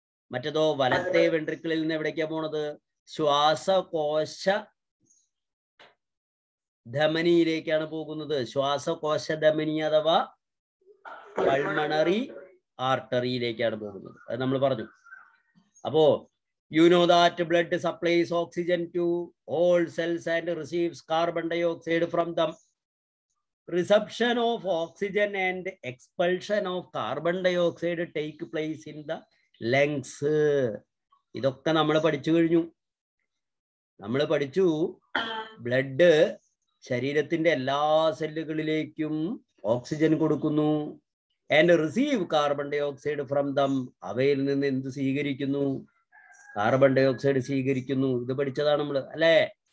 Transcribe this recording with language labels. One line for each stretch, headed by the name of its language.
Malayalam: മറ്റേതോ വലത്തെ വെൻട്രിക്കിളിൽ നിന്ന് എവിടേക്കാ പോണത്? ശ്വാസകോശ ധമനിയിലേക്കാണ് പോകുന്നത്. ശ്വാസകോശ ധമനി അഥവാ പൾമണറി ആർട്ടറിയിലേക്കാണ് പോകുന്നത്. അത് നമ്മൾ പറഞ്ഞു.
English: അപ്പോ you know that blood supplies oxygen to all cells and receives carbon dioxide from them. Reception of oxygen and expulsion of carbon dioxide take place in the lungs.
Malayalam: ഇതൊക്കെ നമ്മൾ പഠിച്ചു കഴിഞ്ഞു. നമ്മൾ പഠിച്ചു ബ്ലഡ് ശരീരത്തിന്റെ എല്ലാ സെല്ലുകളിലേക്കും ഓക്സിജൻ കൊടുക്കുന്നു.
English: And receive carbon dioxide from them.
Malayalam: അവയിൽ നിന്ന് എന്ത് സ്വീകരിക്കുന്നു? കാർബൺ ഡൈ ഓക്സൈഡ് സ്വീകരിക്കുന്നു. ഇത് പഠിച്ചതാണ് നമ്മൾ അല്ലേ?